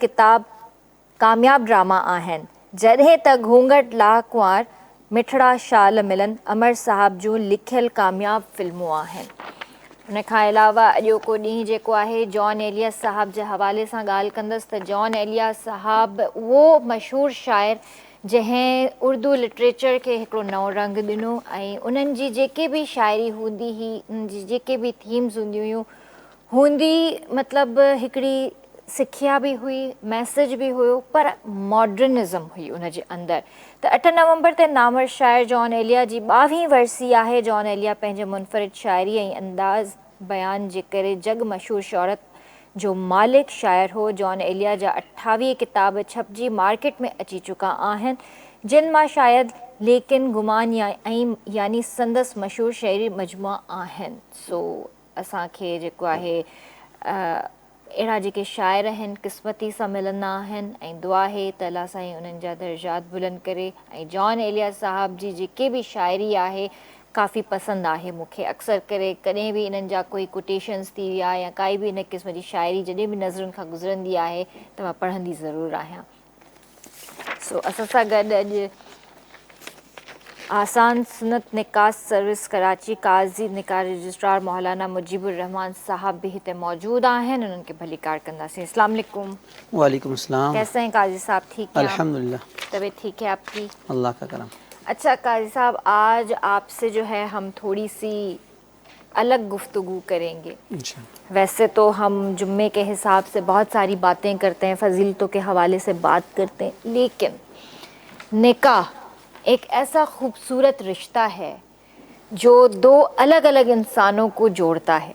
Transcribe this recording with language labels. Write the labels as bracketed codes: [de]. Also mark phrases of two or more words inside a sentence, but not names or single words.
[sd] किताब कामयाबु ड्रामा आहिनि जॾहिं त घूंघट लाह कुंवार मिठड़ा शाल मिलन अमर साहब जूं लिखियल कामयाबु फिल्मूं आहिनि उन खां अलावा अॼोको ॾींहुं जेको आहे जॉन एलियस साहब जे हवाले सां ॻाल्हि कंदसि त जॉन एलियस साहब उहो मशहूरु शाइर जंहिं उर्दू लिटरेचर खे हिकिड़ो नओं रंग ॾिनो ऐं उन्हनि जी जेके बि शाइरी हूंदी हुई उन्हनि जी जेके बि थीम्स हूंदी हुयूं हूंदी मतिलबु हिकिड़ी सिखिया बि हुई मैसेज बि हुयो पर मॉडर्निज़म हुई उनजे अंदरि त 8 नवंबर ते नामवर शाइर जॉन एलिया जी 22वीं वरसी आहे जॉन एलिया पंहिंजे मुनफ़रिद शाइरी ऐं अंदाज़ बयान जे करे जग मशहूरु शौहरत जो मालिक शाइर हो जॉन एलिया जा 28 किताब छपजी मार्केट में अची चुका आहिनि जिन मां शायदि लेकिन गुमान ऐं यानी संदसि मशहूरु शाइरी मजमुआ आहिनि सो असांखे जेको आहे अहिड़ा जेके शाइर आहिनि क़िस्मती सां मिलंदा आहिनि ऐं दुआ आहे त अल्लाह साईं उन्हनि जा दर्जात बुलंद करे ऐं जॉन एलिया साहब जी जेके बि शाइरी आहे काफ़ी पसंदि आहे मूंखे अक्सर करे कॾहिं बि इन्हनि जा कोई कोटेशन्स थी विया या काई बि इन क़िस्म जी शाइरी जॾहिं बि नज़रुनि खां गुज़रंदी आहे त मां पढ़ंदी ज़रूरु आहियां सो असां सां गॾु अॼु आसान सुनत निकास सर्विस कराची काज़ी निकाह रजिस्ट्रार मौलाना मुजीबुर रहमान साहब भी हिते मौजूद आहिनि उन्हनि खे भली कार कंदासीं [ar] السلام علیکم وعلیکم السلام. [ur] کیسے ہیں قاضی صاحب ٹھیک ہیں अल्हम्दुलिल्लाह طبیعت ٹھیک ہے آپکی اللہ کا کرم. اچھا قاضی صاحب آج آپ سے جو ہے ہم تھوڑی سی الگ گفتگو کریں گے ویسے تو ہم جمعے کے حساب سے بہت ساری باتیں کرتے ہیں فضیلتوں کے حوالے سے بات کرتے ہیں لیکن نکاح ایک ایسا خوبصورت رشتہ ہے جو دو الگ الگ انسانوں کو جوڑتا ہے